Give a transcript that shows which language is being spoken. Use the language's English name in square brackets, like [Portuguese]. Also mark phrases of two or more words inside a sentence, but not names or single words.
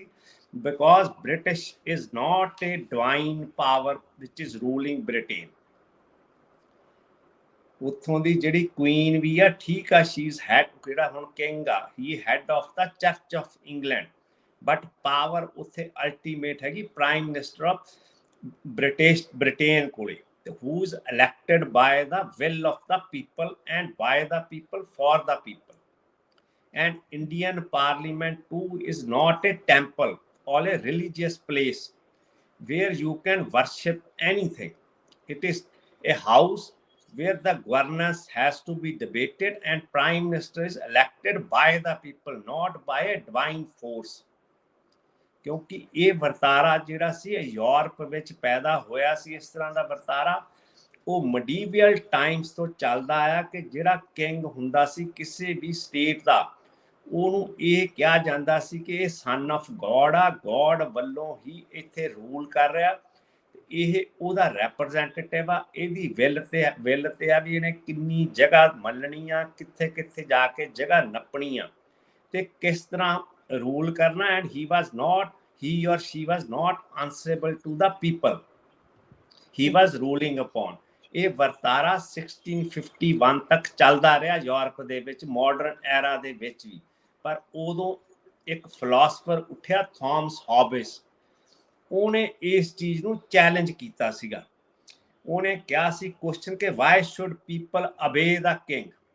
[English] because British is not a divine power which is ruling Britain. [Punjabi] ਉੱਥੋਂ ਦੀ ਜਿਹੜੀ ਕੁਈਨ ਵੀ ਆ, ਠੀਕ ਆ, [English] she is head, [Punjabi] ਜਿਹੜਾ ਹੁਣ ਕਿੰਗ ਆ, [English] he head of the Church of England, but power [Punjabi] ਉੱਥੇ ਅਲਟੀਮੇਟ ਹੈਗੀ [English] prime minister of Britain [Punjabi] ਕੋਲੇ, [English] who is elected by the will of the people and by the people for the people. And Indian parliament too is not a temple or a religious place where you can worship anything. It is a house where the governance has to be debated and prime minister is elected by the people, not by a divine force. [Punjabi] ਕਿਉਂਕਿ ਇਹ ਵਰਤਾਰਾ ਜਿਹੜਾ ਸੀ ਯੂਰਪ ਵਿੱਚ ਪੈਦਾ ਹੋਇਆ ਸੀ, ਇਸ ਤਰ੍ਹਾਂ ਦਾ ਵਰਤਾਰਾ ਉਹ [English] medieval times [Punjabi] ਤੋਂ ਚੱਲਦਾ ਆਇਆ ਕਿ ਜਿਹੜਾ ਕਿੰਗ ਹੁੰਦਾ ਸੀ ਕਿਸੇ ਵੀ ਸਟੇਟ ਦਾ, ਉਹਨੂੰ ਇਹ ਕਿਹਾ ਜਾਂਦਾ ਸੀ ਕਿ ਇਹ [English] son of God [Punjabi] ਆ, ਗੋਡ ਵੱਲੋਂ ਹੀ ਇੱਥੇ ਰੂਲ ਕਰ ਰਿਹਾ, ਇਹ ਉਹਦਾ ਰੈਪਰੈਜ਼ੈਂਟੇਟਿਵ ਆ, ਇਹਦੀ ਵਿਲ ਤੇ ਆ ਵੀ ਇਹਨੇ ਕਿੰਨੀ ਜਗ੍ਹਾ ਮੱਲਣੀ ਆ, ਕਿੱਥੇ ਕਿੱਥੇ ਜਾ ਕੇ ਜਗ੍ਹਾ ਨੱਪਣੀ ਆ ਤੇ ਕਿਸ ਤਰ੍ਹਾਂ rule karna, [English] and he or she was not answerable to the people he was ruling upon. [Punjabi] ਇਹ ਵਰਤਾਰਾ 1651 ਤੱਕ ਚੱਲਦਾ ਰਿਹਾ ਯੂਰਪ ਦੇ ਵਿੱਚ, [English] modern era [Punjabi] ਦੇ ਵਿੱਚ ਵੀ। ਪਰ ਉਦੋਂ ਇੱਕ ਫਿਲਾਸਫਰ ਉੱਠਿਆ ਥਾਮਸ ਹੌਬਸ, ਉਹਨੇ ਇਸ ਚੀਜ਼ ਨੂੰ ਚੈਲੰਜ ਕੀਤਾ ਸੀਗਾ। ਉਹਨੇ ਕਿਹਾ ਸੀ ਕੁਐਸਚਨ ਕਿ [English] why should people obey the king.